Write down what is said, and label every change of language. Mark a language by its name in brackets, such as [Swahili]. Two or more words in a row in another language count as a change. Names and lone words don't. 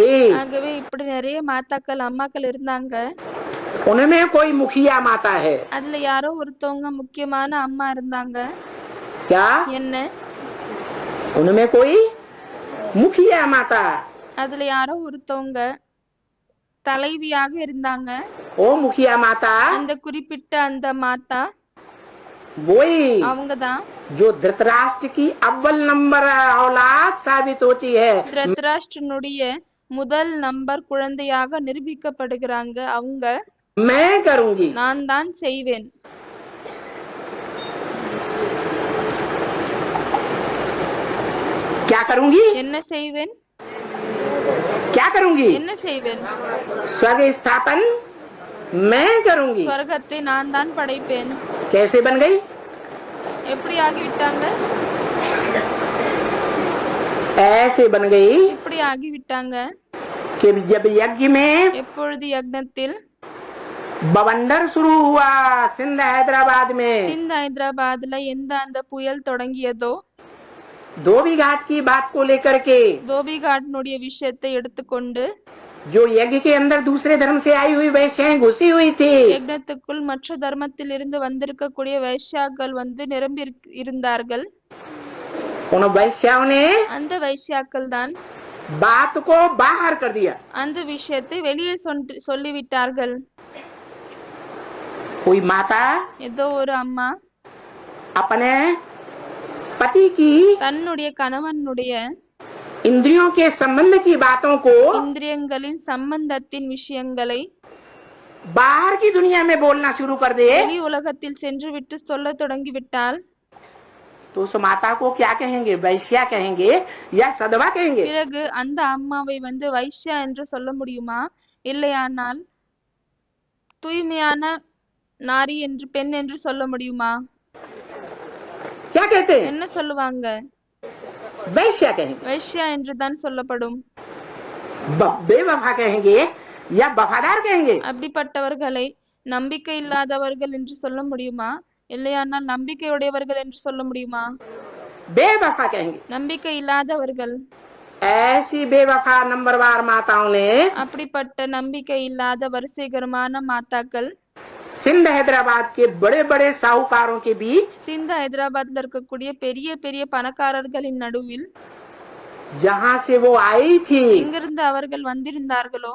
[Tamil] ஆகவே இப்படி நிறைய மாதாக்கள் அம்மாக்கள் இருந்தாங்க. [Hindi] उनमें कोई मुखिया माता है [Tamil] அதுல யாரோ ஒருத்தவங்க முக்கியமான அம்மா இருந்தாங்க. [Hindi] क्या? [Tamil] என்ன? [Hindi] उनमें कोई मुखिया माता, [Tamil] அதுல யாரோ ஒருத்தவங்க தலைவியாக இருந்தாங்க. [Hindi] ओ मुखिया माता [Tamil] அந்த குறிப்பிட்ட அந்த மாதா [Hindi] वही [Tamil] அவங்கதான் [Hindi] जो धृतराष्ट्र की अव्वल नंबर औलाद साबित होती है। [Tamil] திருதராஷ்டிரனுடைய முதல் நம்பர் குழந்தையாக நிரூபிக்கப்படுகிறாங்க. அவங்க [Hindi] मैं करूंगी, [Tamil] நான் தான் செய்வேன். [Hindi] क्या करूंगी? [Tamil] என்ன செய்வேன்? [Hindi] क्या करूंगी? [Tamil] என்ன செய்வேன்? [Hindi] स्वर्ग स्थापन मैं करूंगी। [Tamil] சொர்க்கத்தை நான் தான் படைப்பேன். [Hindi] कैसे बन गई? [Tamil] எப்படி ஆகிவிட்டாங்க? [Hindi] ऐसे बन गई [Tamil] இப்படி ஆகிவிட்டாங்க. [Hindi] कि जब यज्ञ में [Tamil] எப்பொழுது யக்னத்தில் [Hindi] बवंडर शुरू हुआ सिंध हैदराबाद में, [Tamil] சிந்த் ஹைதராபாத்ல எந்த அந்த புயல் தொடங்கியதோ, [Hindi] धोबी घाट की बात को लेकर के, [Tamil] தோபி காட்டினுடைய விஷயத்தை எடுத்துக்கொண்டு [Hindi] जो यज्ञ के अंदर दूसरे धर्म से आई हुई वैश्याएं घुसी हुई थी, [Tamil] யக்னத்துக்குள் மற்ற தர்மத்தில் இருந்து வந்திருக்கக்கூடிய வைஷ்யாக்கள் வந்து நிரம்பி இருந்தார்கள். [Hindi] उन वैश्याओं ने [Tamil] அந்த வைஷ்யாக்கள் தான் [Hindi] बात को बाहर कर दिया। [Tamil] அந்த விஷயத்தை வெளியே சொல்லிவிட்டார்கள். [Hindi] कोई माता [Tamil] ஏதோ ஒரு அம்மா [Hindi] अपने पति की [Tamil] தன்னுடைய கணவனுடைய [Hindi] इंद्रियों के संबंध की बातों को [Tamil] இந்திரியங்களின் சம்பந்தத்தின் விஷயங்களை [Hindi] बाहर की दुनिया में बोलना शुरू कर दे, [Tamil] வெளி உலகத்தில் சென்று விட்டு சொல்ல தொடங்கிவிட்டால் [Hindi] तो उस माता को क्या कहेंगे? वैश्या कहेंगे या सदवा कहेंगे? [Tamil] பிறகு அந்த அம்மாவை வந்து வைஷ்யா என்று சொல்ல முடியுமா, இல்லையானால் தூய்மையான நாரி என்று பெண் என்று சொல்ல முடியுமா? [Hindi] क्या कहते हैं? [Tamil] என்ன சொல்லுவாங்க? [Hindi] वैश्या कहेंगे। [Tamil] வைஷ்யா என்று தான் சொல்லப்படும். [Hindi] बेवफा कहेंगे या वफादार कहेंगे? [Tamil] அப்படிப்பட்டவர்களை நம்பிக்கை இல்லாதவர்கள் என்று சொல்ல முடியுமா, இல்லையானால் நம்பிக்கையுடையவர்கள் என்று சொல்ல முடியுமா? [Hindi] बेवफा कहेंगे। [Tamil] நம்பிக்கை இல்லாதவர்கள். [Hindi] ऐसी बेवफा नंबरवार माताओं ने [Tamil] அப்படிப்பட்ட நம்பிக்கை இல்லாத வரிசைகரமான மாதாக்கள் [Hindi] सिंध हैदराबाद के बड़े बड़े साहूकारों के बीच, [Tamil] சிந்த் ஹைதராபாத்ல இருக்கக்கூடிய பெரிய பெரிய பணக்காரர்களின் நடுவில் [Hindi] जहाँ से वो आई थी, [Tamil] எங்கிருந்து அவர்கள் வந்திருந்தார்களோ,